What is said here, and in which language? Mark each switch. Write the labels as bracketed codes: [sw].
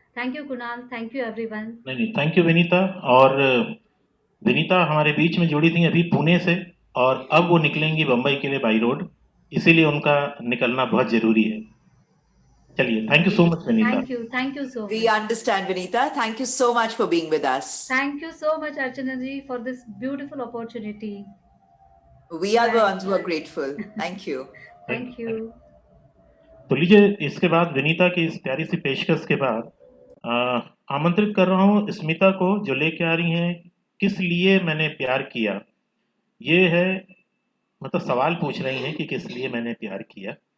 [en] Thank you Kunal, thank you everyone. नहीं, thank you Vinita. [hi] और विनीता हमारे बीच में जुड़ी थी अभी पुणे से, और अब वो निकलेंगी बम्बई के लिए बाई रोड, इसीलिए उनका निकलना बहुत जरूरी है। [en] चलिए, thank you so much Vinita. Thank you so much. We understand, Vinita. Thank you so much for being with us. Thank you so much, Archana ji, for this beautiful opportunity. We are the ones who are grateful. Thank you. Thank you. [hi] तो लीजिए, इसके बाद विनीता की इस प्यारी सी पेशकश के बाद आमंत्रित कर रहा हूँ स्मिता को, जो लेके आ रही हैं किस लिए मैंने प्यार किया। ये है, मतलब सवाल पूछ रही हैं कि किस लिए मैंने प्यार किया।